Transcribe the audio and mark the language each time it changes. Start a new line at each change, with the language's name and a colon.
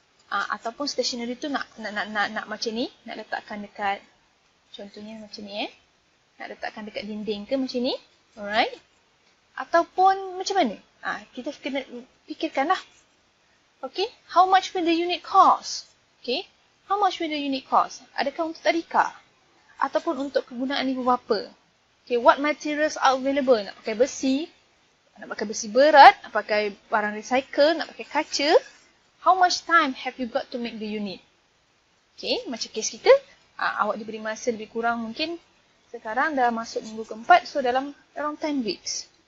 Malay: Ataupun stationery tu nak macam ni? Nak letakkan dekat, contohnya macam ni nak letakkan dekat dinding ke macam ni? Alright? Ataupun macam mana? Kita kena fikirkan lah.
English: Okay, how much will the unit cost? Okay, how much will the unit cost?
Malay: Adakah untuk tadika? Ataupun untuk kegunaan ibu bapa?
English: Okay, what materials are available?
Malay: Nak pakai besi? Nak pakai besi berat? Nak pakai barang recycle? Nak pakai kaca?
English: How much time have you got to make the unit?
Malay: Okay, macam kes kita, awak diberi masa lebih kurang mungkin sekarang dah masuk minggu keempat, so dalam
English: around 10 weeks.